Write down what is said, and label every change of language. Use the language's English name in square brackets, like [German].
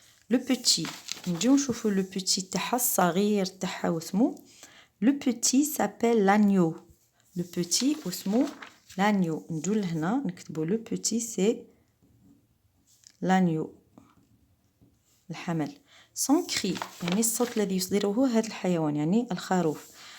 [French] le petit [Arabic] نجيو نشوفو le petit تاعها الصغير تاعها واسمو. [French] le petit s'appelle l'agneau. le petit [Arabic] واسمو [French] l'agneau. [Arabic] نجو لهنا نكتبو [French] le petit c'est l'agneau [Arabic] الحمل. [French] son cri [Arabic] يعني الصوت الذي يصدره هذا الحيوان يعني الخروف.